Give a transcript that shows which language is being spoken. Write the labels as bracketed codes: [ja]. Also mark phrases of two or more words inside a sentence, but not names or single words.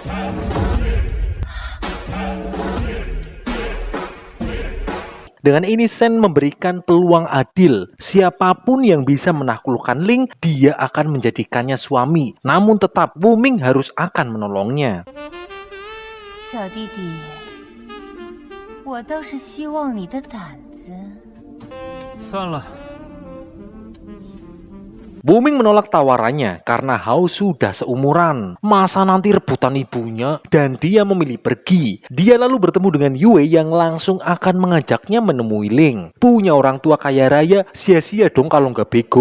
[id] Dengan ini Sen memberikan peluang adil. Siapapun yang bisa menaklukkan Ling, dia akan menjadikannya suami. Namun tetap Wuming harus akan menolongnya. [zh] 小弟弟，我倒是希望你的胆子。算了。 [id] Wuming menolak tawarannya karena Hao sudah seumuran. Masa nanti rebutan ibunya dan dia memilih pergi. Dia lalu bertemu dengan Yue yang langsung akan mengajaknya menemui Ling. Punya orang tua kaya raya, sia-sia dong kalau nggak bego.